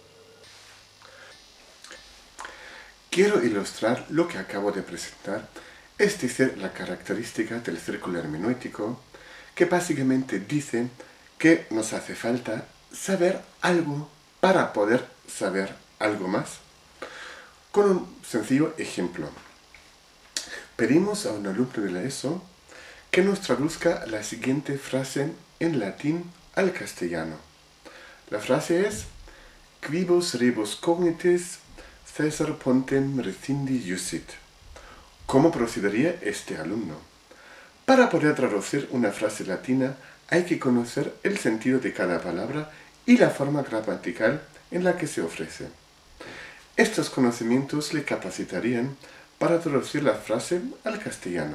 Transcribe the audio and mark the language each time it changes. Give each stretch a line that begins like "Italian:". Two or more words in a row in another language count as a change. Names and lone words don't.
Spanish: Quiero ilustrar lo que acabo de presentar, es decir, la característica del círculo hermenéutico, que básicamente dice que nos hace falta saber algo para poder saber algo más. Con un sencillo ejemplo. Pedimos a un alumno de la ESO que nos traduzca la siguiente frase en latín al castellano. La frase es:
Latin: Quibus rebus cognitis Caesar pontem rescindi iusit.
Spanish: ¿Cómo procedería este alumno? Para poder traducir una frase latina hay que conocer el sentido de cada palabra y la forma gramatical en la que se ofrece. Estos conocimientos le capacitarían para traducir la frase al castellano.